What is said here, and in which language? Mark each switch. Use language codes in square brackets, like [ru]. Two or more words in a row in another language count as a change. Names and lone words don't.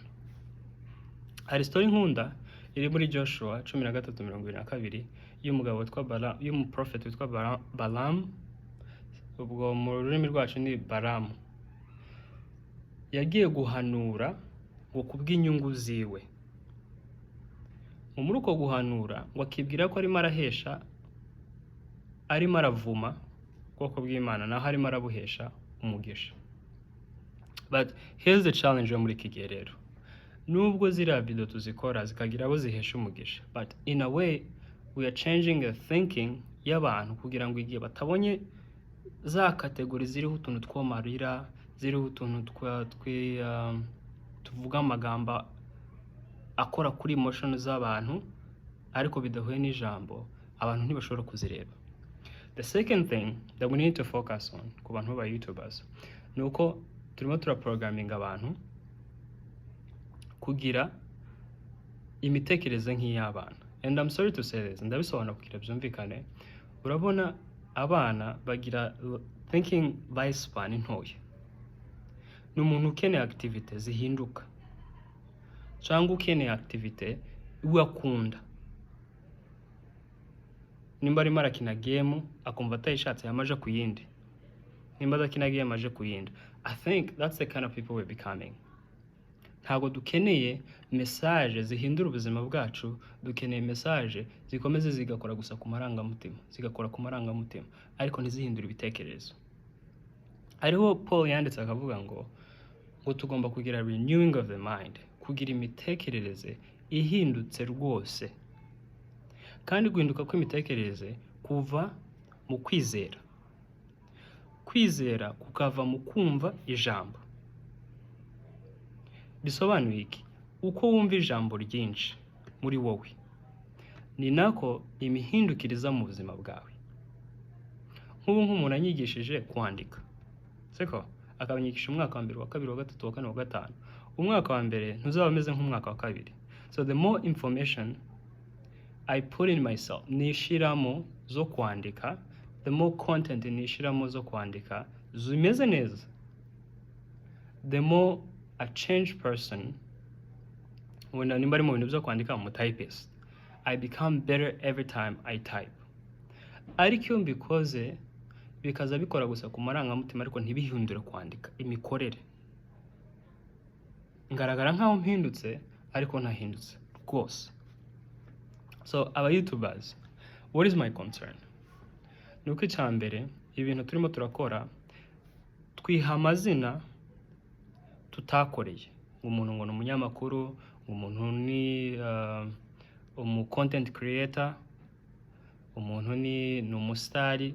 [rw] Hari story nkunda iri muri Joshua 13:22 y'umugabo witwa y'umuprofeti witwa Balaam, ubwo mu rurimi rwacu ni Balaam. Yagiye guhanura ngo kubw'inyungu ziwe. Muri uko guhanura ngo akibwira ko arimo arahesha, arimo aravuma ubwoko bw'Imana naho arimo arabuhesha umugisha. [en] But here's the challenge [rw] yo muri iki gihe rero. Nubwo ziriya video tuzikora zikagira abo zihesha umugisha, [en] but in a way we are changing the thinking [rw] y'abantu kugira ngo igihe batabonye za kategori ziriho utuntu twomarira, ziriho utuntu tuvuga amagambo akora kuri emotion z'abantu ariko bidahuye n'ijambo, abantu ntibashobora kuzireba. [en] The second thing that we need to focus on [rw] ku bantu ba YouTubers nuko turimo programming abantu kugira imitekerereze nk'iy'abana. [en] And I'm sorry to say this, [rw] ndabisobanura kugira byumvikane. Urabona abana bagira [en] thinking lifespan [rw] ntoya. Ni umuntu ukeneye activity zihinduka, cyangwa ukeneye activity wakunda. Nimba arimo arakina game akumva atayishatse yamaje ku yindi, nimba adakina game aje ku yindi. [en] I think that's the kind of people we're becoming. [rw] Ntago dukeneye message zihindura ubuzima bwacu, dukeneye message zikomeze zigakora gusa ku marangamutima, ariko ntizihindura ibitekerezo. Ariho Paul yanditse akavuga ngo tugomba kugira [en] renewing of the mind, [rw] kugira imitekerereze ihindutse rwose. Kandi guhinduka kw'imitekerereze kuva mu kwizera. Kwizera kukava mu kumva ijambo. bisobanuye iki? Uko wumva ijambo ryinshi muri wowe ni nako imihindukiriza mu buzima bwawe. Nk'ubu nk'umuntu anyigishije kwandika, siko akabanyigisha umwaka wa mbere, wa kabiri, wa gatatu, wa kane, wa gatanu, umwaka wa mbere ntuzaba ameze nk'umwaka wa kabiri. [en] So the more information I put in myself, [rw] nishiramo zo kwandika, [en] the more content [rw] nishiramo zo kwandika zimeze neza, [en] the more a changed person, when [rw] nimba ari mu bintu byo kwandika mu typist, [en] I become better every time I type. [rw] Ariko iyo mbikoze bikaza bikora gusa ku marangamutima ariko ntibihindure kwandika imikorere, ngaragara nkaho mpindutse ariko ntahindutse rwose. [en] So aba YouTubers, what is my concern? [rw] Nuko icyambere ibintu turimo turakora twiha amazina tutakoreye. Umuntu ngo ni umunyamakuru, umuntu ni [en] content creator, [rw] umuntu ni umusitari.